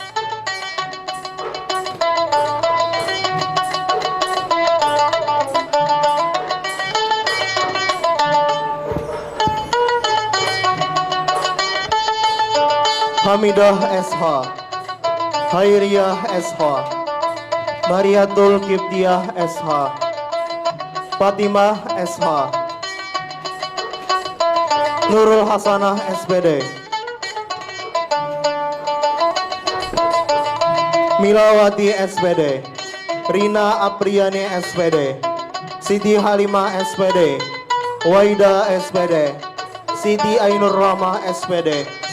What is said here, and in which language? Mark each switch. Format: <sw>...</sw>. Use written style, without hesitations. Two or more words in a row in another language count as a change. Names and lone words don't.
<id>Hamidah SH, Hairiyah SH, Mariatul Kiptiah SH, Fatimah SH, Nurul Hasanah SPD, Milawati SPD, Rina Apriani SPD, Siti Halimah SPD, Waida SPD, Siti Ainur Rahmah SPD,</id>